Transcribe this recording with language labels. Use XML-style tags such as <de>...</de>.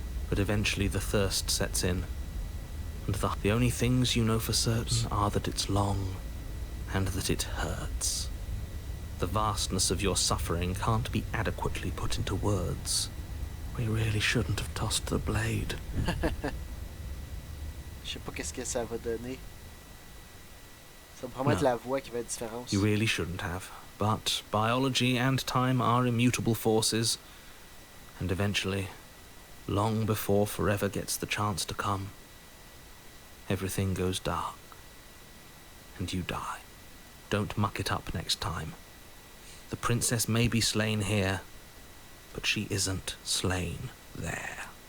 <en>But eventually the thirst sets in, and the only things you know for certain are that it's long, and that it hurts. The vastness of your suffering can't be adequately put into words. We really shouldn't have tossed the blade.</en> <fr>Je sais pas qu'est-ce que ça va donner. Ça va probablement être</fr> <en>No.</en> <fr>la voix qui va être différente.</fr> <en>You really shouldn't have. But biology and time are immutable forces, and eventually, long before forever gets the chance to come, everything goes dark, and you die. Don't muck it up next time. The princess may be slain here, but she isn't slain there.</en>